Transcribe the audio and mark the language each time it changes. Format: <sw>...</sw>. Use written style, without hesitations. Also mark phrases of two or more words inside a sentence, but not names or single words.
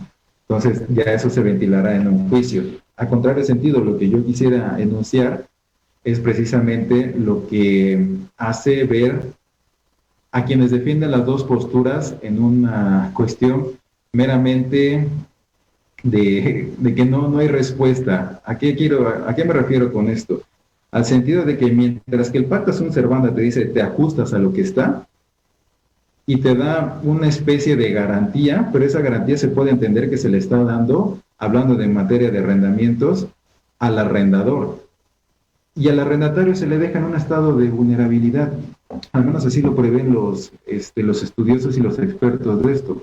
<es>Entonces ya eso se ventilará en un juicio. A contrario sentido, lo que yo quisiera enunciar es precisamente lo que hace ver a quienes defienden las dos posturas en una cuestión meramente de que no hay respuesta. ¿A qué me refiero con esto? Al sentido de que mientras que el</es> <la>pacta sunt servanda</la> <es>te dice te ajustas a lo que está, y te da una especie de garantía, pero esa garantía se puede entender que se le está dando, hablando de materia de arrendamientos, al arrendador. Y al arrendatario se le deja en un estado de vulnerabilidad. Al menos así lo prevén los estudiosos y los expertos de esto.</es>